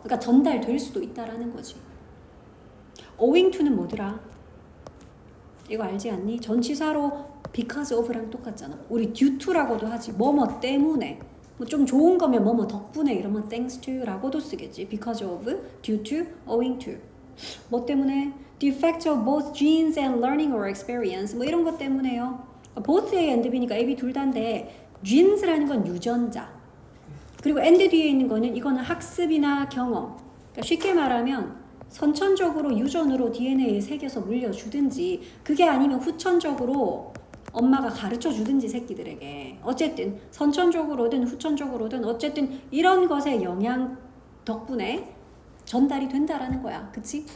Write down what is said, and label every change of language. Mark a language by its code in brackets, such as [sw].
[ko] 그러니까 전달될 수도 있다라는 거지. [en] owing to [ko] 는 뭐더라? 이거 알지 않니? 전치사로 [en] because of [ko] 랑 똑같잖아. 우리 [en] due to [ko] 라고도 하지. 뭐뭐 때문에. 뭐 좀 좋은 거면 뭐뭐 덕분에 이러면 [en] thanks to [ko] 라고도 쓰겠지. [en] because of, due to, owing to. [ko] 뭐 때문에? [en] The effect of both genes and learning or experience. [ko] 뭐 이런 것 때문에요. [en] both A and B [ko] 니까 A, B 둘 다인데 genes라는 건 유전자. 그리고 and 뒤에 있는 거는 이거는 학습이나 경험. 그러니까 쉽게 말하면 선천적으로 유전으로 DNA에 새겨서 물려주든지 그게 아니면 후천적으로 엄마가 가르쳐 주든지 새끼들에게 어쨌든 선천적으로든 후천적으로든 어쨌든 이런 것의 영향 덕분에 전달이 된다라는 거야. 그치?